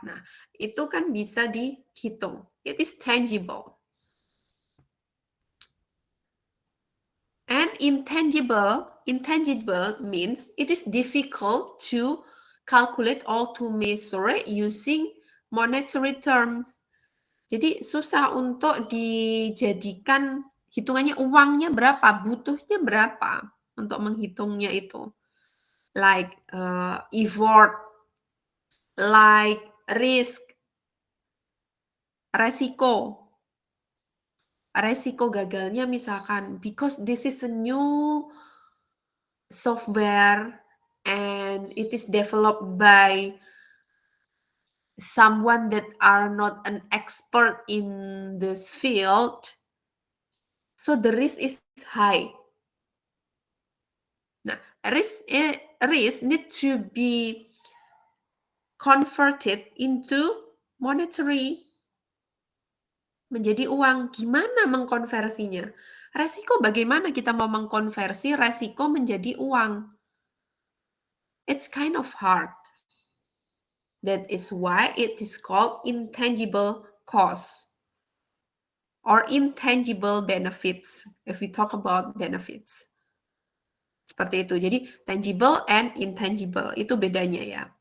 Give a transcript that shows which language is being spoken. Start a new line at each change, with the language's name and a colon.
Indonesian: Nah, itu kan bisa dihitung.
English: It is tangible. And intangible means it is difficult to calculate or to measure using monetary terms.
Indonesian: Jadi susah untuk dijadikan hitungannya uangnya berapa, butuhnya berapa untuk menghitungnya itu.
English: Like effort, like risk,
Indonesian: resiko gagalnya misalkan
English: because this is a new software and it is developed by someone that are not an expert in this field, so the risk is high. Nah, risk need to be converted into monetary,
Indonesian: menjadi uang. Gimana mengkonversinya? Resiko bagaimana kita mau mengkonversi resiko menjadi uang?
English: It's kind of hard. That is why it is called intangible cost or intangible benefits if we talk about benefits.
Indonesian: Seperti itu. Jadi tangible and intangible itu bedanya ya.